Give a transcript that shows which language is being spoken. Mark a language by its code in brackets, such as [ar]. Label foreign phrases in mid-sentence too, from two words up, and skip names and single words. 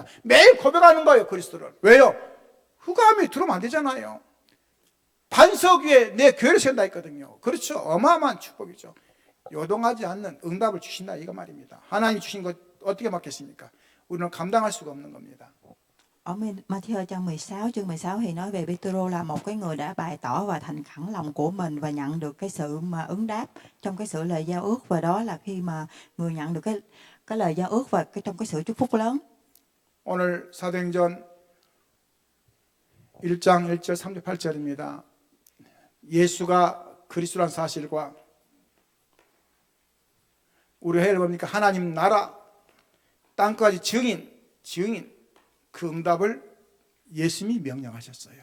[ko] 매일 고백하는 거예요. 그리스도를. 왜요? 흑암이 들어오면 안 되잖아요. 반석 위에 내 교회를 세운다 했거든요. 그렇죠. 어마어마한 축복이죠. 요동하지 않는 응답을 주신다 이거 말입니다. 하나님이 주신 것 어떻게 막겠습니까? 우리는 감당할 수가 없는 겁니다. [vi] Ở Matthew chương 16 chương 16 thì nói về Pê-tê-rô là một cái người đã bày tỏ và thành khẩn lòng của mình và nhận được cái sự mà ứng đáp trong cái sự lời giao ước, và đó là khi mà người nhận được cái lời giao ước và trong cái sự chúc phúc lớn. [ko] 오늘 사도행전 1장 1절 3절 8절입니다. 예수가 그리스도란 사실과 우리 해를 봅니까? 하나님 나라 땅까지 증인 그 응답을 예수님이 명령하셨어요.